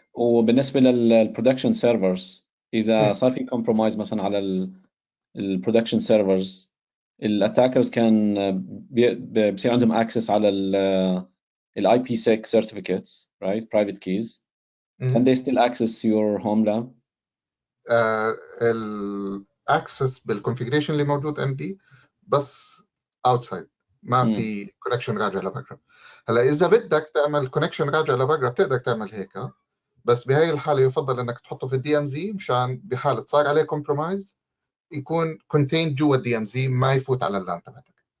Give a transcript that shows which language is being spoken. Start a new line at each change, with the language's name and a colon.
Arabic: وبالنسبه للبرودكشن سيرفرز، اذا صار في كومبرومايز مثلا على البرودكشن سيرفرز، الاتاكرز كان بصير عندهم اكسس على
English: IPsec certificates, right? Private keys. Can they still access your home lab?
Arabic: الاكسس بالكونفيجريشن اللي موجود عندي بس اوتسايد، ما في كونكشن راجع لبرا. هلا اذا بدك تعمل كونكشن راجع لبرا بتقدر تعمل هيك، بس بهي الحاله يفضل انك تحطه في الدي ام زي مشان بحاله صار عليه كومبرومايز يكون كونتيند جوا الدي ام زي، ما يفوت على اللان تبعتك.